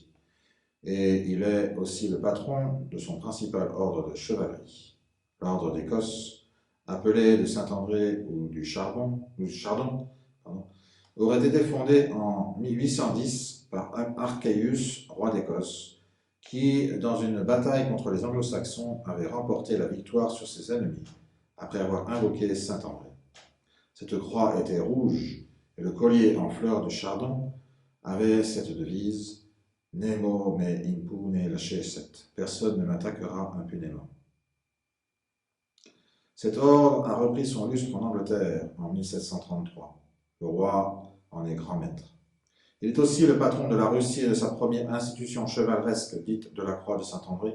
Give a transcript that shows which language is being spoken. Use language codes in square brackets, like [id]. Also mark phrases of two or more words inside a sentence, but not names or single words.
[fr] Et il est aussi le patron de son principal ordre de chevalerie, l'ordre d'Écosse, appelé de Saint-André ou du Chardon, aurait été fondé en 1810 par Archéus, roi d'Écosse, qui, dans une bataille contre les Anglo-Saxons, avait remporté la victoire sur ses ennemis, après avoir invoqué Saint-André. Cette croix était rouge, et le collier en fleurs de chardon avait cette devise « [la] Nemo me impune lacesset [fr] » « Personne ne m'attaquera impunément ». Cet ordre a repris son lustre en Angleterre en 1733. Le roi en est grand maître. Il est aussi le patron de la Russie et de sa première institution chevaleresque dite de la croix de Saint-André.